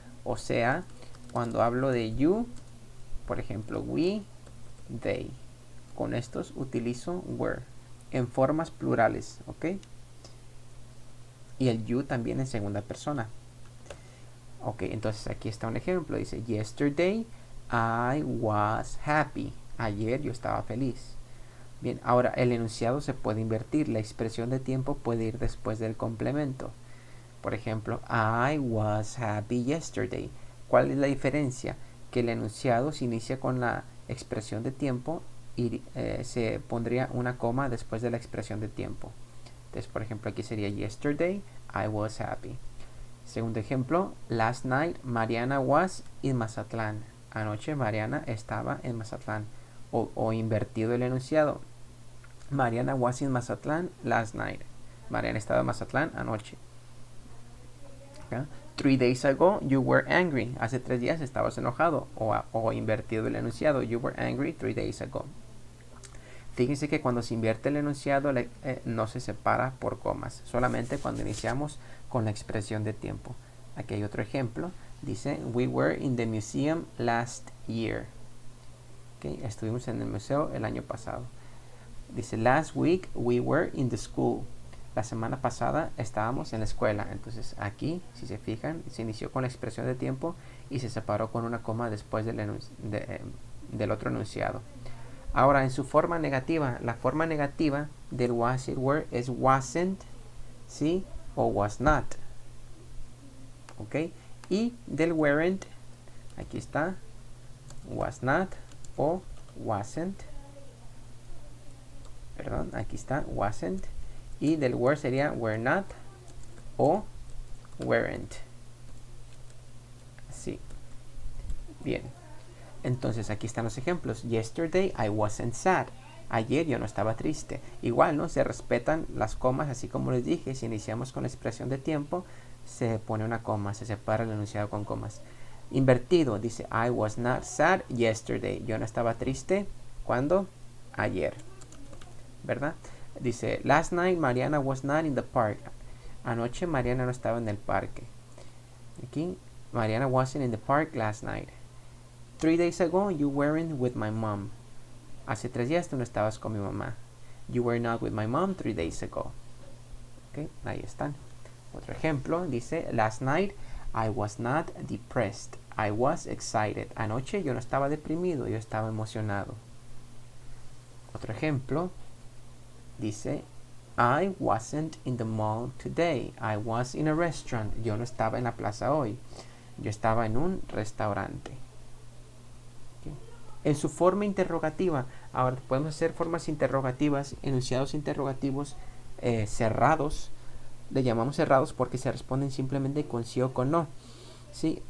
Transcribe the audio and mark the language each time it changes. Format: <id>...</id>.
<es>O sea, cuando hablo de you, por ejemplo, we, they. Con estos utilizo were en formas plurales, ¿ok? Y el you también en segunda persona. Ok, entonces aquí está un ejemplo.</es> <en>Dice, yesterday I was happy.</en> <es>Ayer yo estaba feliz. Bien, ahora el enunciado se puede invertir. La expresión de tiempo puede ir después del complemento. Por ejemplo,</es> <en>I was happy yesterday.</en> <es>¿Cuál es la diferencia? Que el enunciado se inicia con la expresión de tiempo y se pondría una coma después de la expresión de tiempo. Entonces, por ejemplo, aquí sería</es> <en>yesterday I was happy.</en> <es>Segundo ejemplo,</es> <en>last night Mariana was in Mazatlán.</en> <es>Anoche Mariana estaba en Mazatlán. O invertido el enunciado.</es> <en>Mariana was in Mazatlán last night.</en> <es>Mariana estaba en Mazatlán anoche. ¿Okay?</es> <en>3 days ago you were angry.</en> <es>Hace 3 días estabas enojado. O invertido el enunciado.</es> <en>You were angry 3 days ago.</en> <es>Fíjense que cuando se invierte el enunciado no se separa por comas. Solamente cuando iniciamos con la expresión de tiempo. Aquí hay otro ejemplo.</es> <en>Dice, we were in the museum last year.</en> <es>Okay, estuvimos en el museo el año pasado.</es> <en>Dice, last week we were in the school.</en> <es>La semana pasada estábamos en la escuela. Entonces aquí, si se fijan, se inició con la expresión de tiempo y se separó con una coma después del otro enunciado. Ahora, en su forma negativa, la forma negativa del was y were es wasn't, ¿sí? O was not. ¿Ok? Y del weren't, aquí está, was not o wasn't. perdón, aquí está, wasn't. Y del were sería were not o weren't. Así. Bien. Entonces aquí están los ejemplos.</es> <en>Yesterday I wasn't sad.</en> <es>Ayer yo no estaba triste. Igual, ¿no? Se respetan las comas, así como les dije. Si iniciamos con la expresión de tiempo, se pone una coma, se separa el enunciado con comas. Invertido, dice</es> <en>I was not sad yesterday.</en> <es>Yo no estaba triste. ¿Cuándo? Ayer. ¿Verdad?</es> <en>Dice last night Mariana was not in the park.</en> <es>Anoche Mariana no estaba en el parque.</es> <en>Aquí, Mariana wasn't in the park last night. 3 days ago you weren't with my mom.</en> <es>Hace 3 días tú no estabas con mi mamá.</es> <en>You were not with my mom 3 days ago. Okay,</en> <es>ahí están. Otro ejemplo dice</es> <en>last night I was not depressed. I was excited.</en> <es>Anoche yo no estaba deprimido, yo estaba emocionado. Otro ejemplo dice</es> <en>I wasn't in the mall today. I was in a restaurant.</en> <es>Yo no estaba en la plaza hoy. Yo estaba en un restaurante. Okay. En su forma interrogativa, ahora podemos hacer formas interrogativas, enunciados interrogativos cerrados. Le llamamos cerrados porque se responden simplemente con sí o con no. ¿Sí?</es>